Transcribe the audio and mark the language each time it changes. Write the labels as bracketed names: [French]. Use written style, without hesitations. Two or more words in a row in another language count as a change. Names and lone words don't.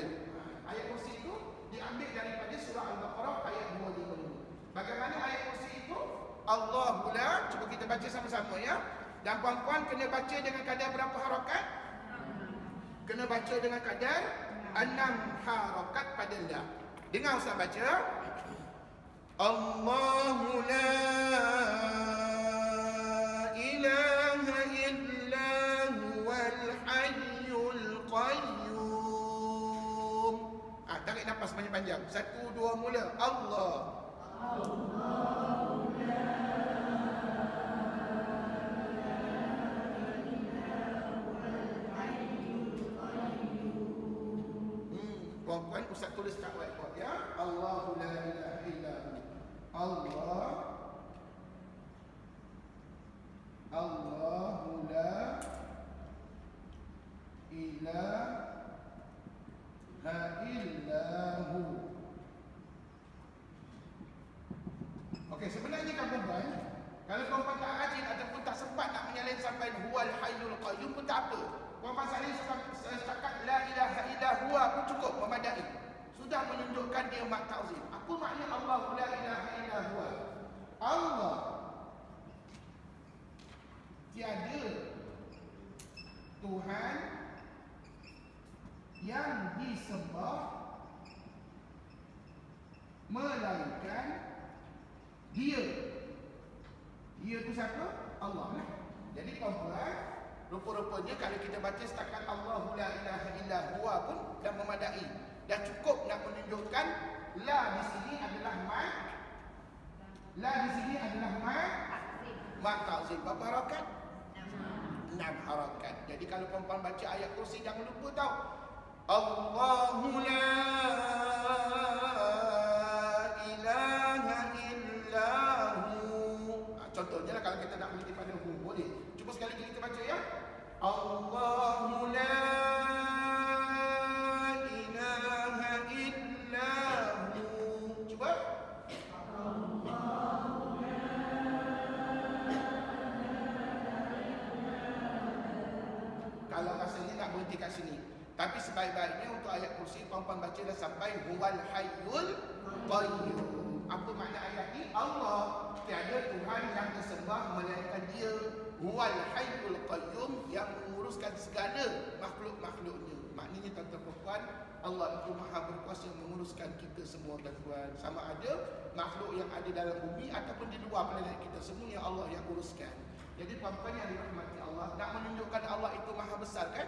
[Malay] Ayat kursi itu diambil daripada surah Al-Baqarah ayat 255. Bagaimana ayat kursi itu? Allah pula, cuba kita baca sama-sama ya. Dan puan-puan kena baca dengan kadar berapa harakat? Kena baca dengan kadar 6 harakat pada la. Dengar Ustaz baca. [Arabic] الله لا إله إلا هو الحي القيوم. [Malay] Tarik nafas panjang-panjang. 1, 2, mula. Allah. [Arabic] الله لا [Malay] puan-puan, Ustaz tulis kat whiteboard ya. [Arabic] الله لا إله إلا هو. الله لا إله إلا هو. [Malay] Okey, sebenarnya kan puan-puan, kalau puan-puan tak rajin ataupun tak sempat nak menyalin sampai [Arabic] هو الحي القيوم [Malay] pun tak apa. Puan-puan salin setakat [Arabic] لا إله إلا هو [Malay] pun cukup, memadai. Sudah menunjukkan dia mak ta'zim. Apa makna [Arabic] الله لا إله إلا هو? [Malay] Allah tiada Tuhan yang disembah melainkan Dia. Dia tu siapa? Allah lah. Jadi puan-puan, rupa-rupanya kalau kita baca setakat [Arabic] الله لا إله إلا هو [Malay] pun dah memadai. Dah cukup nak menunjukkan la di sini adalah mak. La di sini adalah mak ta'zim. Berapa harakat? 6 harakat. Jadi kalau puan-puan baca ayat kursi jangan lupa tahu. [Arabic] الله لا إله إلا هو. [Malay] Contohnya lah kalau kita nak berhenti pada hu, boleh. Cuba sekali lagi kita baca ya. [Arabic] الله لا إله إلا هو. [Malay] Cuba. Kalau rasanya nak berhenti kat sini. Tapi sebaik-baiknya untuk ayat kursi puan-puan bacalah sampai [Arabic] هو الحي القيوم. [Malay] Apa makna ayat ini? Allah tiada Tuhan yang disembah melainkan Dia. [Arabic] هو الحي القيوم, [Malay] yang menguruskan segala makhluk-makhluknya. Maknanya tuan-tuan puan, Allah itu maha berkuasa menguruskan kita semua tuan-tuan. Sama ada makhluk yang ada dalam bumi ataupun di luar planet kita, semuanya Allah yang uruskan. Jadi puan-puan yang dirahmati Allah, nak menunjukkan Allah itu maha besar kan?